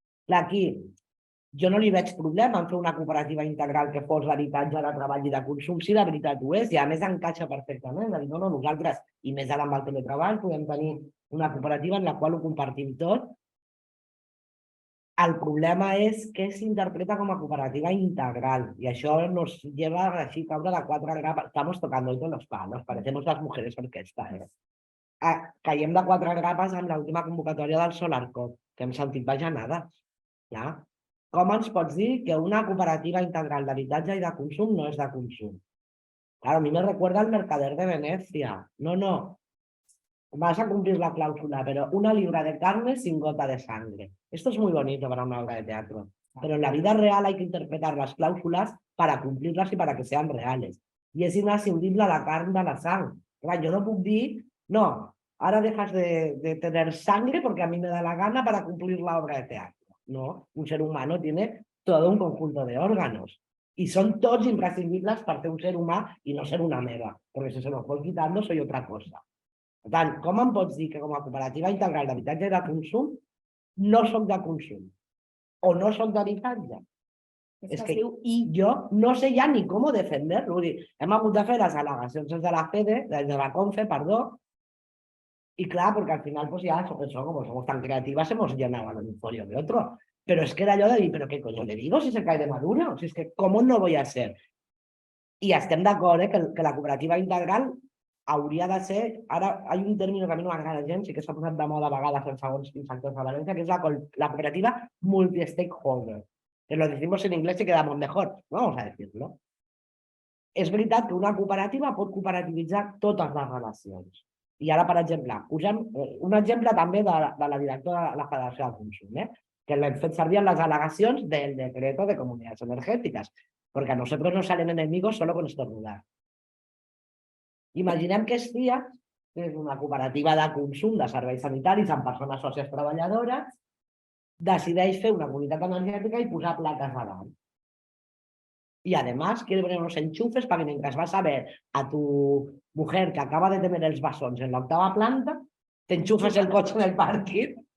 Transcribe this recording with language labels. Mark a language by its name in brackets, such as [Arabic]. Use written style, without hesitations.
[Catalan] Clar, aquí jo no li veig problema en fer una cooperativa integral que fos d'habitatge, de treball i de consum, si de veritat ho és, i a més encaixa perfectament. No, nosaltres, i més ara amb el teletreball, podem tenir una cooperativa en la qual ho compartim tot. El problema és que s'interpreta com a cooperativa integral y això [Spanish] nos lleva a [Catalan] així caure de quatre grapes. [Spanish] Estamos tocando hoy todos los palos, parecemos las mujeres orquesta. [Catalan] Caiem de quatre grapes amb l'última convocatòria del Solarcop, que hem sentit bajanades. Com ens pots dir que una cooperativa integral d'habitatge i de consum no és de consum? [Spanish] Claro, a mí me recuerda al Mercader de Venecia. No. Vas a cumplir la cláusula, pero una libra de carne sin gota de sangre. Esto es muy bonito para una obra de teatro, pero en la vida real hay que interpretar las cláusulas para cumplirlas y para que sean reales. Y es inascindible [Catalan] la carn de la sang. Clar, [Spanish] yo [Catalan] no puc dir, [Spanish] no, ahora dejas de tener sangre porque a mí me da la gana para cumplir la obra de teatro. No, un ser humano tiene todo un conjunto de órganos y son todos imprescindibles para ser un ser humano y no ser una mera, porque si se los voy quitando soy otra cosa. [Catalan] Per tant, com em pots dir que com a cooperativa integral d'habitatge i de consum no soc de consum o no soc d'habitatge? És que jo no sé ja ni com defender-lo. Hem hagut de fer les al·legacions des de la FEDE, des de la CONFE, perdó, [Spanish] y claro, porque al final, pues ya, como somos tan creativas, hemos llenado un folio de otro. Pero es que era yo de dir, ¿pero qué coño le digo si se cae de maduro? Si es que, ¿cómo no voy a ser? [Catalan] I estem d'acord que la cooperativa integral hauria de ser... Ara, hi ha un término que a mi no m'agrada gens i que s'ha posat de moda a vegades en segons quins sectors de València, que és la cooperativa multi-stakeholder. [Spanish] Que lo decimos en inglés y quedamos mejor. Vamos a decirlo. [Catalan] És veritat que una cooperativa pot cooperativitzar totes les relacions. I ara, per exemple, posem un exemple també de la directora de la Federació del Consum, que l'hem fet servir en les al·legacions del [Spanish] decreto de comunidades energéticas, porque a nosotros nos salen enemigos solo con estornudar. [Catalan] Imaginem que Estia, que és una cooperativa de consum de serveis sanitaris amb persones sòcies treballadores, decideix fer una comunitat energètica y posar plaques a dalt. [Spanish] Y además quiere poner unos enchufes para que mientras vas a ver a tu mujer que acaba de tener [Catalan] els bessons [Spanish] en la 8ª planta, te enchufes el [Catalan] cotxe en el pàrquing.